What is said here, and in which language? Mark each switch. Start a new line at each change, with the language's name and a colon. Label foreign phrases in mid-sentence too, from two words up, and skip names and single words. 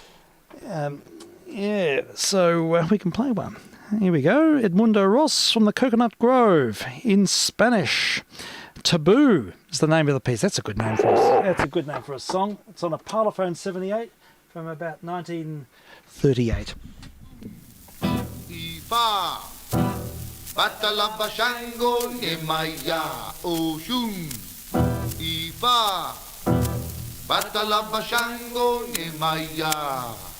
English: So we can play one. Here we go. Edmundo Ross from the Coconut Grove in Spanish. Taboo is the name of the piece. That's a good name for us. That's a good name for a song. It's on a Parlophone 78 from about 1938. Ifa, Batalaba Shango Nemaya Oshun. Ifa, Batalaba Shango Nemaya.